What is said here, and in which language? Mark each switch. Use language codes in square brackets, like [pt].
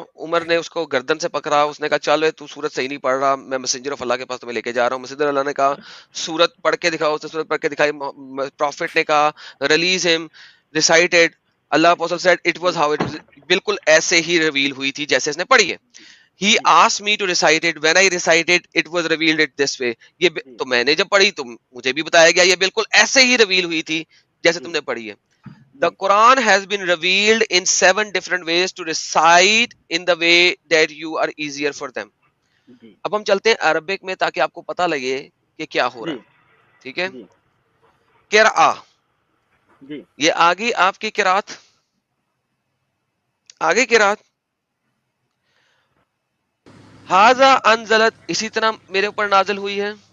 [ur] عمر نے اس کو گردن سے پکڑا, اس نے کہا چل تو سورت صحیح نہیں پڑھ رہا, میں میسنجر آف اللہ کے پاس تمہیں لے کے جا رہا ہوں. میسنجر اللہ نے کہا سورت پڑھ کے دکھاؤ, اس نے سورت پڑھ کے دکھائی. پروفٹ نے کہا [en] ریلیز ہم, ریسائٹڈ. اللہ پوسل سیڈ اٹ واز [ur] how it was, بالکل ایسے ہی ریویل ہوئی تھی جیسے اس نے پڑھی ہے. [en] He asked me to recite it. When I recited, it was revealed it this way. [ur] یہ تو میں نے جب پڑھی تو مجھے بھی بتایا گیا یہ بالکل ایسے ہی ریویل ہوئی تھی جیسے تم نے پڑھی ہے. [en] The Quran has been revealed in 7 different ways to recite in the way that you are easier for them. [ur] اب ہم چلتے ہیں عربک میں تاکہ آپ کو پتہ لگے کہ کیا ہو رہا ہے. ٹھیک ہے, قرآ, یہ آگی آپ کی قرات, آگے قرات. [ar] ہاذا انزلت, [ur] اسی طرح میرے اوپر نازل ہوئی ہے.